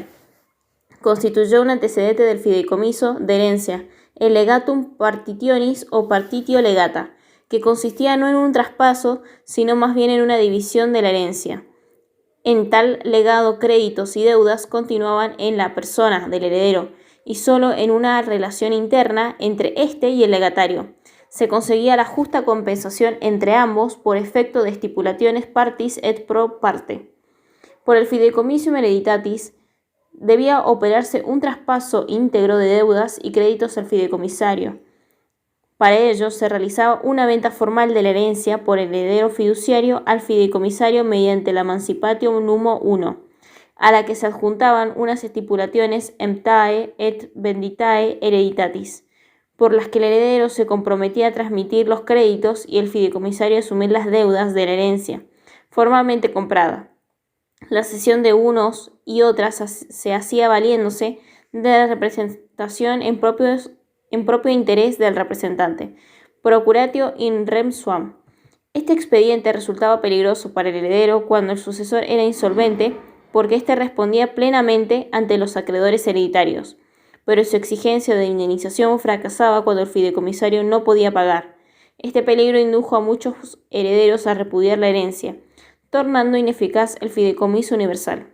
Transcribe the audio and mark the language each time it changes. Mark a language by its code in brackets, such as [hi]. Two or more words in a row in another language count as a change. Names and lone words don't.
[es] Constituyó un antecedente del fideicomiso de herencia, el [la] legatum partitionis [es] o [la] partitio legata, [es] que consistía no en un traspaso, sino más bien en una división de la herencia. En tal legado, créditos y deudas continuaban en la persona del heredero y solo en una relación interna entre éste y el legatario. Se conseguía la justa compensación entre ambos por efecto de [la] stipulationes partis et pro parte. [es] Por el fideicomiso hereditatis debía operarse un traspaso íntegro de deudas y créditos al fideicomisario. Para ello se realizaba una venta formal de la herencia por el heredero fiduciario al fideicomisario mediante la [la] Emancipatio Numo [es] I, a la que se adjuntaban unas [la] stipulationes emptae et venditae hereditatis, [es] por las que el heredero se comprometía a transmitir los créditos y el fideicomisario a asumir las deudas de la herencia, formalmente comprada. La cesión de unos y otras se hacía valiéndose de la representación en propio interés del representante, [la] procuratio in rem suam. [es] Este expediente resultaba peligroso para el heredero cuando el sucesor era insolvente, porque éste respondía plenamente ante los acreedores hereditarios, pero su exigencia de indemnización fracasaba cuando el fideicomisario no podía pagar. Este peligro indujo a muchos herederos a repudiar la herencia, tornando ineficaz el fideicomiso universal.